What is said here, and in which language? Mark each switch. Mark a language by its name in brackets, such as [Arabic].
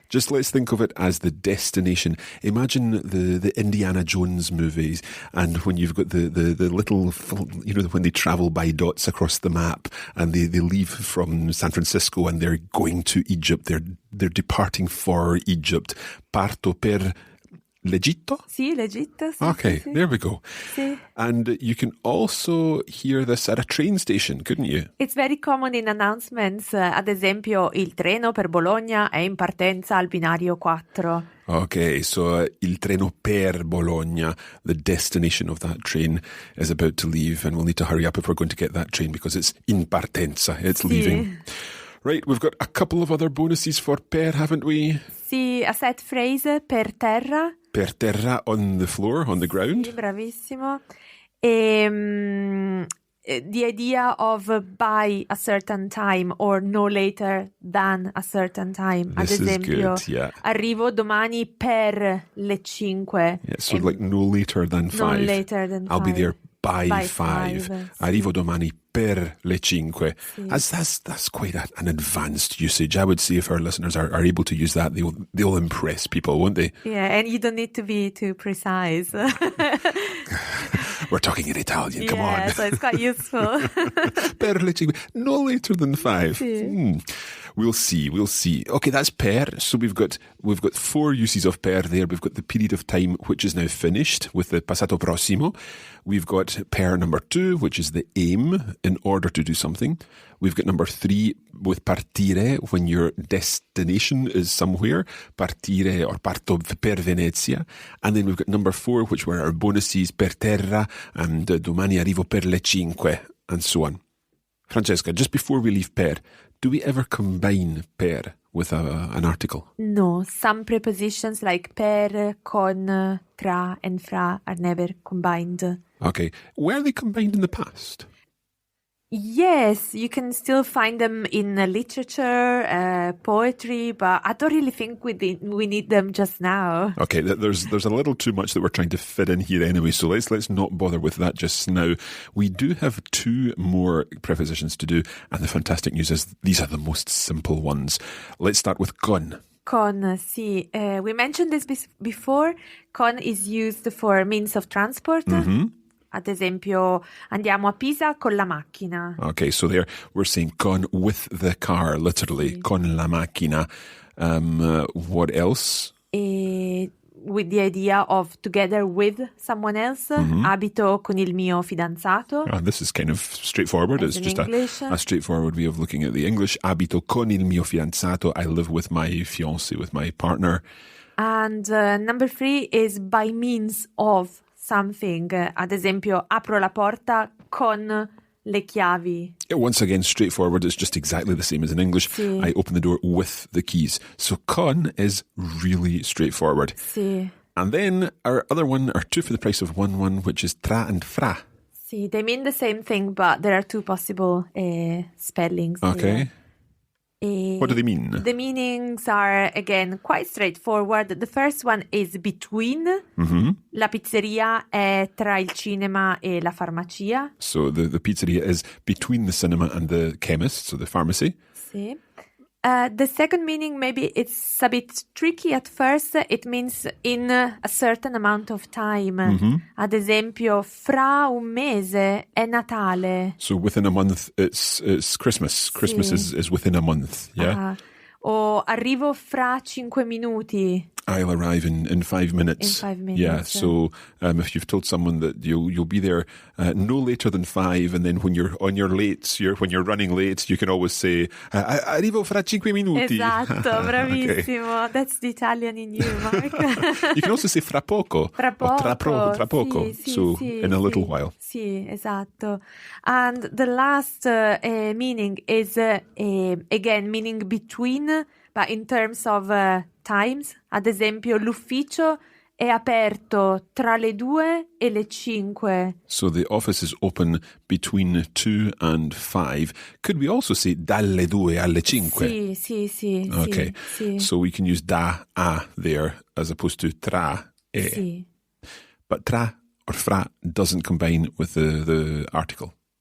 [English] Just let's think of it as the destination. Imagine the Indiana Jones movies, and when you've got the little, when they travel by dots across the map, and they leave from San Francisco and they're going to Egypt. They're departing for Egypt. [Italian] Parto per l'Egitto? Sì, l'Egitto. Sì, [English] Okay, [Italian] sì. [English] there we go. [Italian] Sì. [English] And you can also hear this at a train station, couldn't you? It's very common in announcements. [Italian] Ad esempio, il treno per Bologna è in partenza al binario 4. [English] Okay, so [Italian] il treno per Bologna, [English] the destination of that train, is about to leave, and we'll need to hurry up if we're going to get that train because it's [Italian] in partenza, [English] it's leaving. Right, we've got a couple of other bonuses for per, haven't we? Sì, a set phrase per terra. Per terra, on the floor, on the ground. [Italian] Sì, bravissimo. [English] The idea of by a certain time or no later than a certain time. This [Italian] Ad esempio, [English] is good, yeah. [Italian] arrivo domani per le 5. [English] Yeah, so like no later than 5. No later than 5. I'll be there by By 5. five, [Italian] Arrivo domani per le 5. Sì. [English] That's quite an advanced usage. I would say if our listeners are able to use that, they'll impress people, won't they? Yeah, and you don't need to be too precise. We're talking in Italian, come Yeah, on. so it's quite useful. [Italian] Per le 5, [English] no later than 5. [Italian] Sì. [English] We'll see. Okay, that's per. So we've got 4 uses of per there. We've got the period of time which is now finished with the passato prossimo. We've got per number 2, which is the aim in order to do something. We've got number 3 with partire, when your destination is somewhere. [Italian] Partire or parto per Venezia. [English] And then we've got number 4, which were our bonuses, per terra, and [Italian] domani arrivo per le 5, [English] and so on. Francesca, just before we leave per, do we ever combine per with an article? No, some prepositions like per, con, tra, and fra are never combined. Okay. Were they combined in the past? Yes, you can still find them in literature, poetry, but I don't really think we need them just now. Okay, there's a little too much that we're trying to fit in here anyway, so let's not bother with that just now. We do have 2 more prepositions to do, and the fantastic news is these are the most simple ones. Let's start with con. [Italian] Con, sì. [English] We mentioned this before. Con is used for means of transport. Mm-hmm. [Italian] Ad esempio, andiamo a Pisa con la macchina. [English] Okay, so there we're saying con with the car, literally. [Italian] Sì. [English] Con la macchina. What else? With the idea of together with someone else. [Italian] Abito con il mio fidanzato. [English] This is kind of straightforward. As It's in just English. a straightforward way of looking at the English. [Italian] Abito con il mio fidanzato. [English] I live with my fiancé, with my partner. And number 3 is by means of something. [Italian] Ad esempio, apro la porta con le chiavi. [English] Once again, straightforward. It's just exactly the same as in English. [Italian] Sì. [English] I open the door with the keys. So con is really straightforward. [Italian] Sì. [English] And then our other one, our 2 for the price of 1, which is tra and fra. Sì, they mean the same thing, but there are 2 possible spellings. Okay. Here. What do they mean? The meanings are, again, quite straightforward. The first one is between. Mm-hmm. [Italian] La pizzeria è tra il cinema e la farmacia. [English] So the pizzeria is between the cinema and the chemist, so the pharmacy. [Italian] Sì. [English] The second meaning, maybe it's a bit tricky at first. It means in a certain amount of time. Mm-hmm. [Italian] Ad esempio, fra un mese è Natale. [English] So within a month, it's Christmas. Christmas is within a month, yeah? [Italian] O arrivo fra 5 minuti. [English] I'll arrive in 5 minutes. In 5 minutes. Yeah, so if you've told someone that you'll be there no later than 5, and then when you're when you're running late, you can always say [Italian] arrivo fra 5 minuti. Esatto, bravissimo. [English] Okay. That's the Italian in you, Mark. You can also say fra poco. [Italian] Fra poco. Or tra poco. Sì, [English] so [Italian] sì, [English] in a little [Italian] sì. [English] while. [Italian] Sì, esatto. [English] And the last meaning is, again, meaning between, but in terms of times. [Italian] Ad esempio, l'ufficio è aperto tra le 2 e le 5. [English] So the office is open between 2 and 5. Could we also say [Italian] dalle 2 alle 5? Sì. [English] Okay. [Italian] Sì. [English] So we can use da, a there as opposed to tra, e. [Italian] Sì. [English] But tra or fra doesn't combine with the article.